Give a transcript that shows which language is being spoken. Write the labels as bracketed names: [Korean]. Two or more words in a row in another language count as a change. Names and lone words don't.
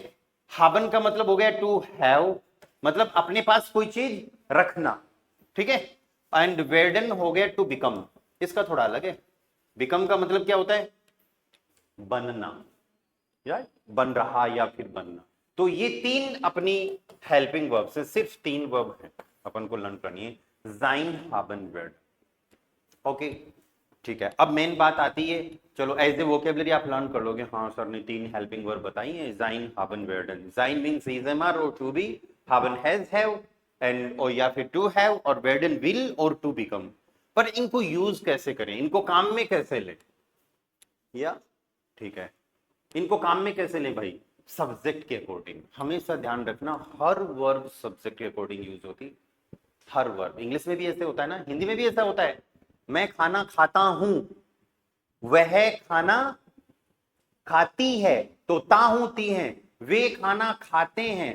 [Hindi] हाबन का मतलब हो गया [English] to have, [Hindi] मतलब अपने पास कोई चीज रखना, ठीक है। एंड वेर्डन हो गया [English] to become, [Hindi] इसका थोड़ा अलग है। बिकम का मतलब क्या होता है, बनना, या बन रहा या फिर बनना। तो ये 3 अपनी [English] helping verb [Hindi] से, सिर्फ 3 वर्ब है अपन को लर्न करनी है, [German] sein, haben, werden। [Hindi] ओके ठीक है, अब मेन बात आती है, चलो [English] as a vocabulary [Hindi] आप लर्न कर लोगे, हाँ सर ने 3 [English] helping verb [Hindi] बताई है, [German] sein, haben, werden। [English] sein मींस is am or to be, haben has have एंड [Hindi] और या फिर [English] to have, और werden will और to become। [Hindi] पर इनको यूज कैसे करें, इनको काम में कैसे ले, या ठीक है इनको काम में कैसे ले भाई, सब्जेक्ट के अकॉर्डिंग। हमेशा ध्यान रखना हर वर्ब सब्जेक्ट के अकॉर्डिंग यूज होती, हर वर्ब। इंग्लिश में भी ऐसे होता है ना, हिंदी में भी ऐसा होता है, मैं खाना खाता हूं, वह खाना खाती है, तो ता होती है, वे खाना खाते हैं।